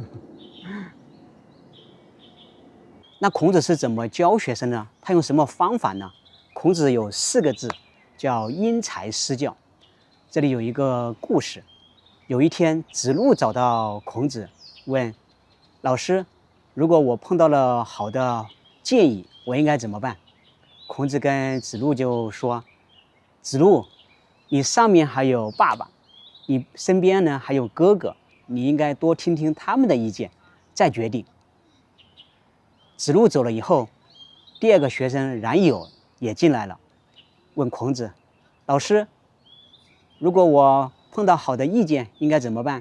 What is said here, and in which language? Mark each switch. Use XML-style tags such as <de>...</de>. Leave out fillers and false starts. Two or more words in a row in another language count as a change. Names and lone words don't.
<zh>那孔子是怎麼教學生呢？他用什麼方法呢？孔子有4個字，叫因材施教。這裡有一個故事，有一天子路找到孔子，問老師，如果我碰到了好的建議，我應該怎麼辦？孔子跟子路就說，子路，你上面還有爸爸，你身邊呢還有哥哥，你應該多聽聽他們的意見，再決定。子路走了以後，第2個學生冉有也進來了，問孔子，老師，如果我碰到好的意見，應該怎麼辦？</zh>